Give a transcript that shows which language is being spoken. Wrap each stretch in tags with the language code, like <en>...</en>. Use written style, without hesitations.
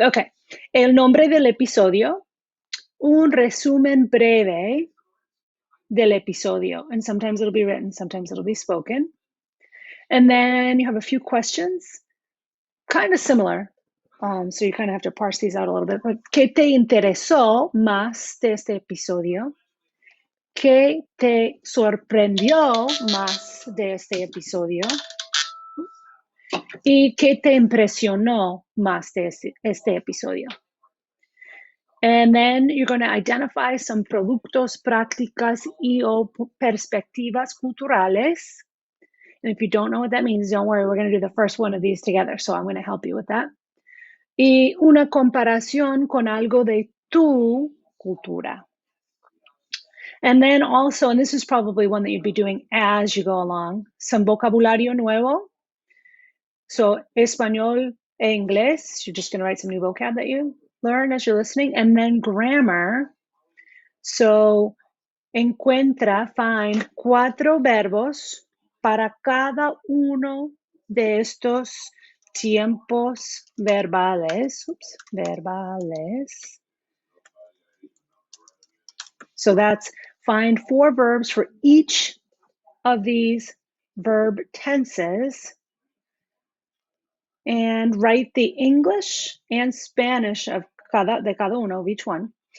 <en>Okay,</en> <es>el nombre del episodio,</es> <en>un resumen breve del episodio, and sometimes it'll be written, sometimes it'll be spoken. And then you have a few questions, kind of similar. So you kind of have to parse these out a little bit. But</en> <es>¿qué te interesó más de este episodio? ¿Qué te sorprendió más de este episodio? ¿Y qué te impresionó más de este episodio?</es> <en>And then you're going to identify some</en> <es>productos, prácticas y o perspectivas culturales.</es> <en>And if you don't know what that means, don't worry, we're going to do the first one of these together. So I'm going to help you with that.</en> <es>Y una comparación con algo de tu cultura.</es> <en>And then also, and this is probably one that you'd be doing as you go along, some</en> <es>vocabulario nuevo.</es> <en>So</en> <es>español e inglés,</es> <en>you're just going to write some new vocab that you learn as you're listening. And then grammar. So find 4</en> <es>verbos para cada uno de estos tiempos verbales. Verbales.</es> <en>So that's find 4 verbs for each of these verb tenses and write the English and Spanish</en> <es>de cada uno</es> <en>of each one.</en>